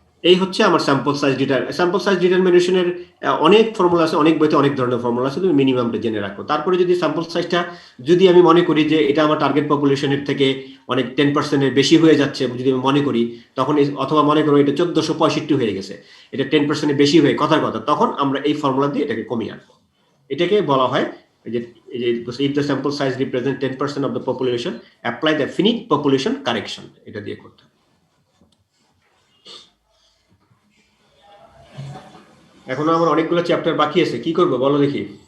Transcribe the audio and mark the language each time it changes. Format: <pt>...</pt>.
<bn>এই হচ্ছে আমার স্যাম্পল সাইজ ডিটারমিনেশনের অনেক ফর্মুলা আছে, অনেক বইতে অনেক ধরনের ফর্মুলা আছে, তুমি মিনিমামটা জেনে রাখো। তারপরে যদি স্যাম্পল সাইজটা যদি আমি মনে করি যে এটা আমার টার্গেট পপুলেশনের থেকে অনেক 10%-এর বেশি হয়ে যাচ্ছে, যদি আমি মনে করি তখন অথবা মনে করো এটা 1465 হয়ে গেছে, এটা 10%-এর বেশি হয়ে কথার কথা, তখন আমরা এই ফর্মুলা দিয়ে এটাকে কমিয়ে আনবো। এটাকে বলা হয় যে</bn> <en>if the sample size represents 10% of the population, apply the finite population correction,</en> <bn>এটা দিয়ে করতে হবে। এখনো আমার অনেকগুলো চ্যাপ্টার বাকি আছে, কি করবো বলো দেখি?</bn>